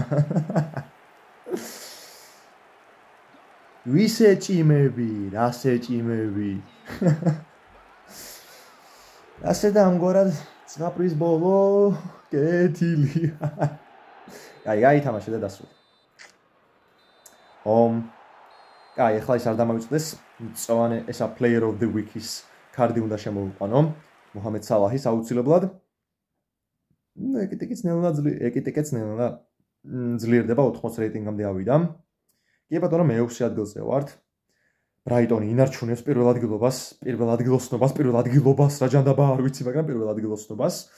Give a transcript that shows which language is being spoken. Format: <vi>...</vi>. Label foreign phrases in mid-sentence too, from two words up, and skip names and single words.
<ka>ვისე ჭიმები, რასე ჭიმები. ასე და ამგვარად ზღაპრის ბოლო კეთილია. აი თამაში და დასრულდა. აი ახლა ის არ დამავიწყდეს მწვანე ესა</ka> <en>player of the week-</en> <ka>ის კარდი უნდა შემოვიყვანო მოჰამედ სალაჰის აუცილებლად. ეკიტიკიც ნელა ძლიერდება 80 რეიტინგამდე ავიდა. კი ბატონო მე 6 ადგილზე ვართ. ბრაიტონი ინარჩუნებს პირველ ადგილოსნობას რა ჯანდაბა არ ვიცი, მაგრამ პირველ ადგილოსნობას.</ka>